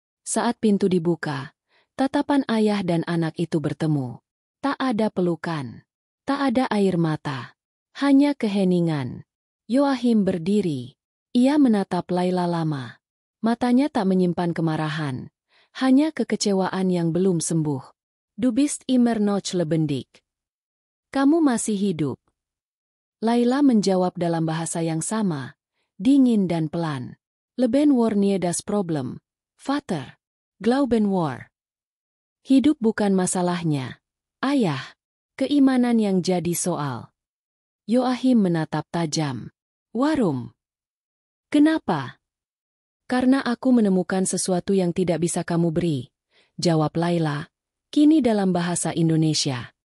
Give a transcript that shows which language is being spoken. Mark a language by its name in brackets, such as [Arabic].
[Indonesian] Saat pintu dibuka, tatapan ayah dan anak itu bertemu. Tak ada pelukan. Tak ada air mata. Hanya keheningan. Yoachim berdiri. Ia menatap Laila lama. Matanya tak menyimpan kemarahan. Hanya kekecewaan yang belum sembuh. [German] Du bist immer noch lebendig. [Indonesian] Kamu masih hidup. Laila menjawab dalam bahasa yang sama, dingin dan pelan. [German] Leben war nie das Problem, Vater. Glauben war. [Indonesian] Hidup bukan masalahnya. Ayah, keimanan yang jadi soal. Yoachim menatap tajam. [German] Warum? [Indonesian] Kenapa? Karena aku menemukan sesuatu yang tidak bisa kamu beri, jawab Laila, kini dalam bahasa Indonesia.